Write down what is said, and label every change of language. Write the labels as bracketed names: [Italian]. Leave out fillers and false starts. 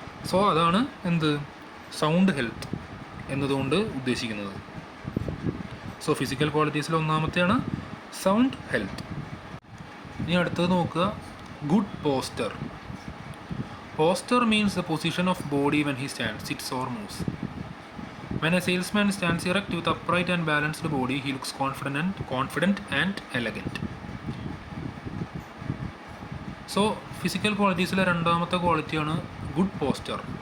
[Malayalam] So അതാണ് എന്ത് sound health എന്നതുകൊണ്ട് ഉദ്ദേശിക്കുന്നത്. So physical ക്വാളിറ്റീസിൽ ഒന്നാമത്തെയാണ് sound health. ഇനി അടുത്തത് നോക്കുക, good poster. [English] Posture means the position of body when he stands, sits or moves. When a salesman stands erect with upright and balanced body, he looks confident and elegant. [Malayalam] So, physical qualitiesലെ രണ്ടാമത്തെ ക്വാളിറ്റിയാണ് good poster.